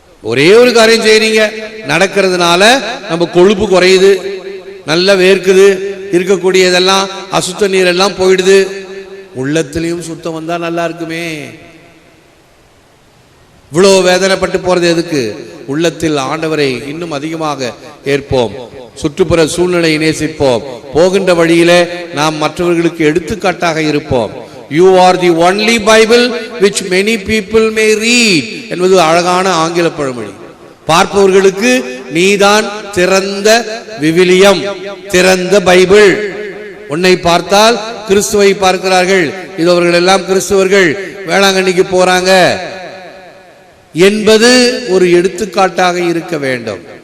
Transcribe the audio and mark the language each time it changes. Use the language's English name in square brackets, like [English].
[Tamil] ஒரே ஒரு காரியம் செய்றீங்க, நடக்கிறதுனால நம்ம கொழுப்பு குறையுது, நல்லா வேர்க்குது, இருக்கக்கூடியதெல்லாம் அசுத்த நீரெல்லாம் போயிடுது. உள்ளத்திலையும் சுத்தம் வந்தா நல்லா இருக்குமே. இவ்வளோ வேதனைப்பட்டு போறது எதுக்கு? உள்ளத்தில் ஆண்டவரை இன்னும் அதிகமாக ஏற்போம், சுற்றுப்புற சூழ்நிலையை நேசிப்போம், போகின்ற வழியிலே நாம் மற்றவர்களுக்கு எடுத்துக்காட்டாக இருப்போம். [English] You are the only Bible which many people may read [Tamil] என்பது அழகான ஆங்கில பழமொழி. பார்ப்பவர்களுக்கு நீதான் திறந்த விவிலியம், திறந்த பைபிள். உன்னை பார்த்தால் கிறிஸ்துவை பார்க்கிறார்கள், இது அவர்கள் எல்லாம் கிறிஸ்துவர்கள், வேளாங்கண்ணிக்கு போறாங்க என்பது ஒரு எடுத்துக்காட்டாக இருக்க வேண்டும்.